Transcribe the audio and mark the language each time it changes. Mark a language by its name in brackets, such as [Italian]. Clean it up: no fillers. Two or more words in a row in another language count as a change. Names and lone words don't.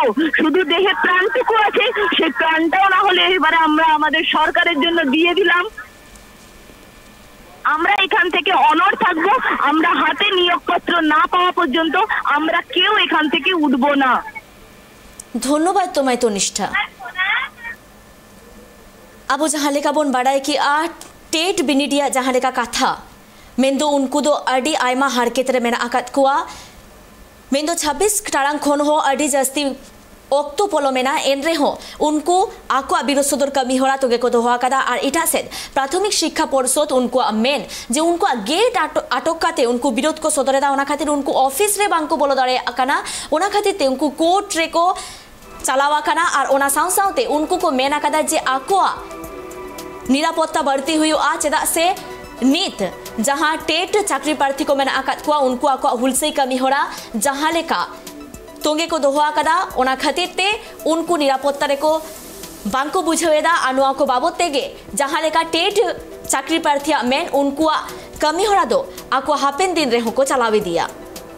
[Bangla] শুধু দেহে প্রাণটুকু আছে, সেই প্রাণটাও না হলে এবারে আমরা আমাদের সরকারের জন্য দিয়ে দিলাম। আমরা এখান থেকে অনড় থাকবো, আমরা হাতে নিয়োগপত্র না পাওয়া পর্যন্ত আমরা কেউ এখান থেকে উঠবো না। ধন্যবাদ তোমায় তনিষ্ঠা। [Santali] अब जहाँ लेका बोन बाड़ाय कि आ टेट बिनिडिया जहाँ लेका कथा मेंदो उनको दो अड़ी आयमा हारकेत रे मेना आकात कुआ मेंदो 26 टारांग खन हो अड़ी जस्ती ओक्तो पोलो मेना एनरे हो उनको आको बिरोध सदर कमी होरा तो गेको दोहा कदा और इटा सेद प्राथमिक शिक्षा परिषद उनको मेन जे उनको गेट आटक काते उनको विरोध को सदरे दा ओना खातिर उनको ऑफिस रे बांको बोलो दारे अकाना ओना खातिर ते उनको कोर्ट रे को चलावा काना और ओना साउ साउते उनको को मेना कदा जे आको निरापत्ता बढ़ती हुई आ चेदा से नीत जहाँ टेट चाकरी प्रार्थी को मेना आकात कुआ उनको आको हुलसे कमी होरा जहाँ लेका तोंगे को दोहा कदा ओना खातिर ते उनको निरापत्ता रे को बांको बुझेदा अनुआ को बाबत तेगे जहाँ लेका टेट चाकरी प्रार्थी मेन उनको कमी होरा दो आको हापेन दिन रे को चलावे दिया।